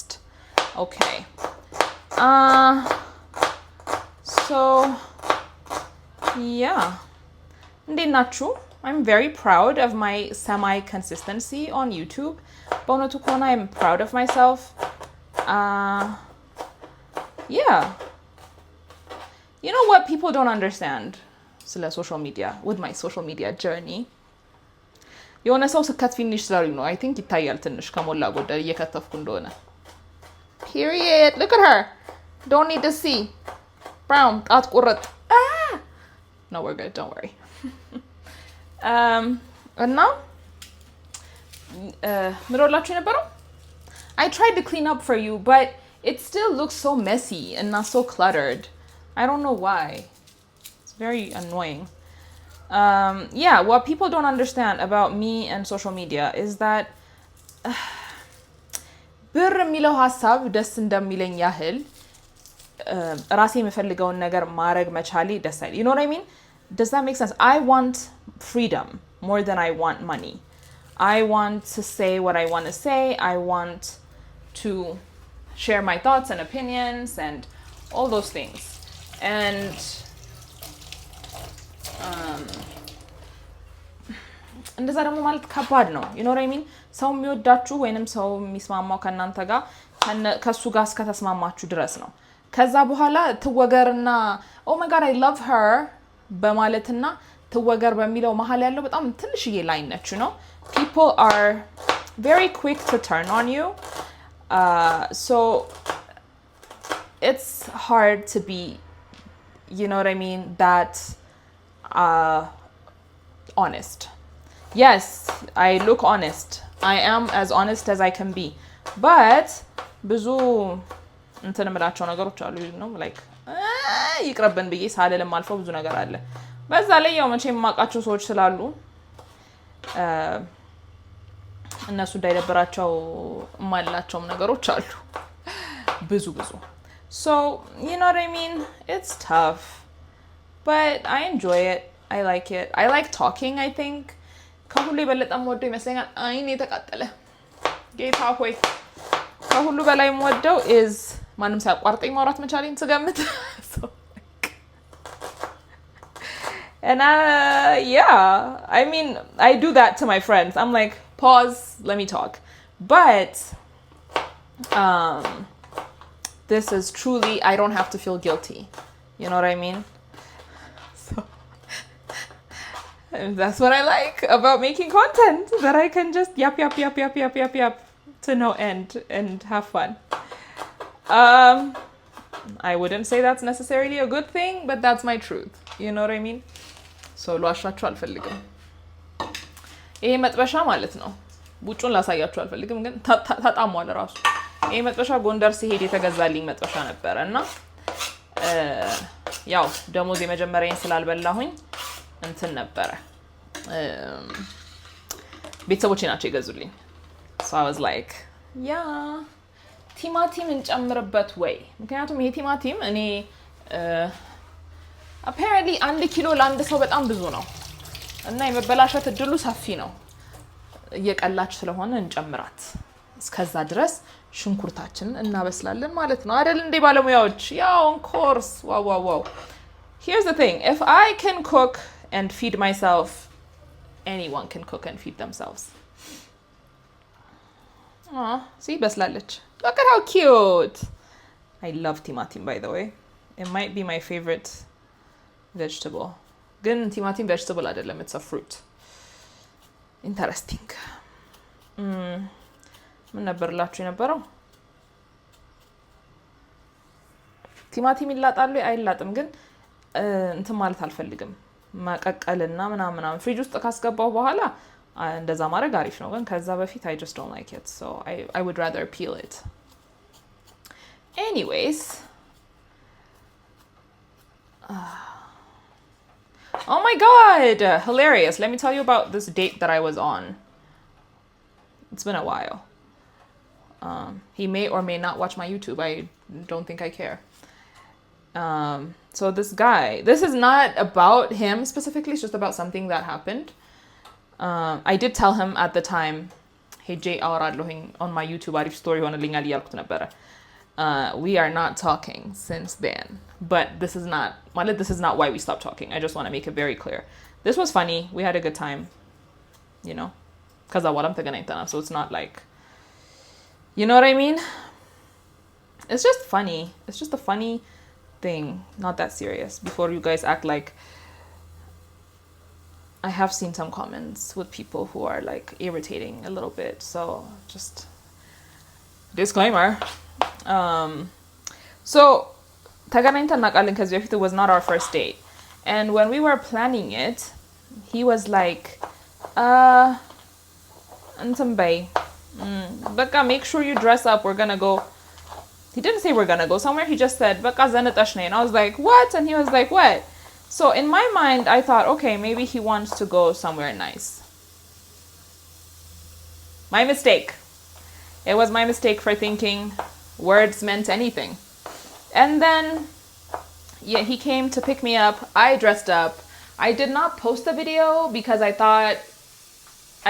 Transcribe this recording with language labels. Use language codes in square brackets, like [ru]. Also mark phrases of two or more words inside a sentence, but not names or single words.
[en] Okay. So yeah, [am] እንዴት ናችሁ? [en] I'm very proud of my semi-consistency on YouTube. [am] በእውነቱ ከሆነ [en] I'm proud of myself. Yeah. You know what people don't understand ስለ social media, with my social media journey. [am] የሆነ ሰው ስከት ፊኒሽ ስላሉኝ ነው. [en] I think [am] ይታያል ትንሽ ከሞላ ጎደል እየከተፍኩ እንደሆነ. [en] Period. Look at her. Don't need to see. Brown. [am] ጣት ቁርጥ. [en] No, we're good. Don't worry. And now, I tried to clean up for you, but it still looks so messy and not so cluttered. I don't know why. It's very annoying. Yeah, what people don't understand about me and social media is that [am] ብር የሚለው ሀሳብ ደስ እንደሚለኝ ያህል ራሴ የምፈልገውን ነገር ማድረግ መቻሌ ደስ አይል. [en] You know what I mean? Does that make sense? I want freedom more than I want money. I want to say what I want to say. I want to share my thoughts and opinions and all those things. [am] And እንደዛ ደግሞ ማለት ከባድ ነው. [en] You know what I mean? [am] ሰው የሚወዳችሁ ወይንም ሰው የሚስማማው ከናንተ ጋር ከሱ ጋር እስከተስማማችሁ ድረስ ነው. ከዛ በኋላ ትወገርና [en] oh my god I love her [am] በማለትና ትወገር በሚለው መሀል ያለው በጣም ትንሽዬ ላይን ነች ነው [en] people are very quick to turn on you so it's hard to be you know what I mean that honest yes I look honest I am as honest as I can be but [am] ብዙ እንትን እምላቸው ነገሮች አሉ ነው like ይቅርብን ብዬ ሳልልም አልፈው ብዙ ነገር አለ በዛ ላይ ያው መቼም የማውቃቸው ሰዎች ስላሉ እነሱ እንዳይደብራቸው ማላቸውም ነገሮች አሉ ብዙ [en] so you know what I mean it's tough but I enjoy it I like it I like talking I think [am] ከሁሉ የበለጠም ወደው ይመስለኛል አይኔ ተቃጠለ ጌታ ሆይ ከሁሉ በላይ ወደው is ማንም ሳያቋርጠኝ ማውራት መቻሌን ስገምት so [en] and yeah I mean I do that to my friends I'm like pause let me talk but this is truly I don't have to feel guilty you know what I mean so and that's what I like about making content that I can just yap to no end and have fun I wouldn't say that's necessarily a good thing but that's my truth you know what I mean so [am] ሏሻችሁ አልፈልግም ይሄ መጥበሻ ማለት ነው ቡጩን ላሳያችሁ አልፈልግም ግን ተጣሟል ራሱ ይሄ መጥበሻ ጎንደር ሲሄድ የተገዛልኝ መጥበሻ ነበርና ያው ደሞዝ የመጀመሪያዬን ስላልበላሁኝ እንትን ነበር ቤተሰቦቼ ናቸው የገዙልኝ [en] so I was like yeah [am] ቲማቲም እንጨምርበት ወይ ምክንያቱም ይሄ ቲማቲም እኔ apparently 1 ኪሎ ለአንድ ሰው በጣም ብዙ ነው እና የመበላሸት እድሉ ሰፊ ነው እየቀላች ስለሆነ እንጨምራት እስከዛ ድረስ ሽንኩርታችንን እናበስላለን ማለት ነው አይደል እንዴ ባለሙያዎች ያው [en] on course wow here's the thing if I can cook and feed myself anyone can cook and feed themselves see በስላለች look at how cute I love timatim by the way it might be my favorite vegetable [am] ግን ቲማቲም vegetable አይደለም [en] it's a fruit interesting [am] ምን ነበርላችሁ የነበረው ቲማቲም ይላጣሉ አይላጥም ግን እንትን ማለት አልፈልግም ማቀቀልና ምናምን ፍሪጅ ውስጥ ካስገባው በኋላ እንደዛ ማድረግ አሪፍ ነው ግን ከዛ በፊት [en] I just don't like it so I would rather peel it anyways oh my god hilarious let me tell you about this date that I was on it's been a while he may or may not watch my YouTube I don't think I care so this guy this is not about him specifically it's just about something that happened I did tell him at the time hey Jay አወራለሁኝ on my YouTube [am] አሪፍ story ሆነልኛል እያልኩት ነበረ [en] we are not talking since then but this is not why we stopped talking I just want to make it very clear this was funny we had a good time you know because I'm ተገናኝተናል so it's not like you know what I mean it's just funny it's just a funny thing not that serious before you guys act like I have seen some comments with people who are like irritating a little bit so just disclaimer so [am] ተገናኝተን እናውቃለን ከዚህ በፊት [en] it was not our first date and when we were planning it he was like [am] እንትን በይ በቃ [en] make sure you dress up we're gonna go he didn't say we're gonna go somewhere he just said [am] በቃ ዘንጠሽ ነይ [en] and I was like what and he was like what so in my mind I thought okay maybe he wants to go somewhere nice my mistake it was my mistake for thinking words meant anything and then yeah he came to pick me up I dressed up I did not post the video because I thought I